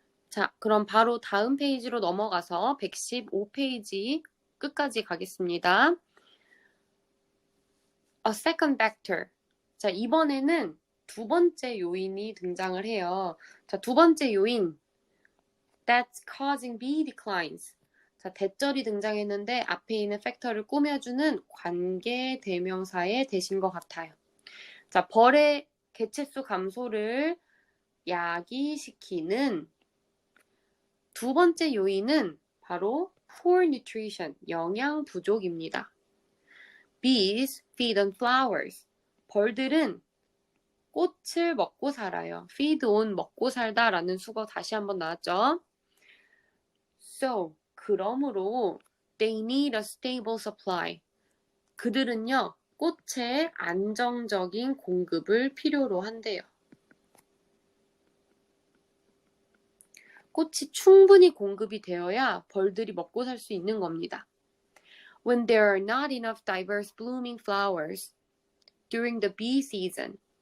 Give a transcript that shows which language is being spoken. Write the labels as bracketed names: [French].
[Korean] 자, 그럼 바로 다음 페이지로 넘어가서 115페이지 끝까지 가겠습니다. [English] A second factor. [Korean] 자, 이번에는 두 번째 요인이 등장을 해요. 자, 두 번째 요인. [English] That's causing bee declines. [Korean] 자, 대절이 등장했는데 앞에 있는 팩터를 꾸며주는 관계 대명사의 대신 것 같아요. 자, 벌의 개체수 감소를 야기시키는 두 번째 요인은 바로 [English] poor nutrition, [Korean] 영양 부족입니다. [English] Bees feed on flowers. [Korean] 벌들은 꽃을 먹고 살아요. feed on 먹고 살다라는 수거 다시 한번 나왔죠. [English] So, [Korean] 그러므로 [English] they need a stable supply. [Korean] 그들은요, 꽃의 안정적인 공급을 필요로 한대요. 꽃이 충분히 공급이 되어야 벌들이 먹고 살 수 있는 겁니다. [English] When there are not enough diverse blooming flowers during the bee season.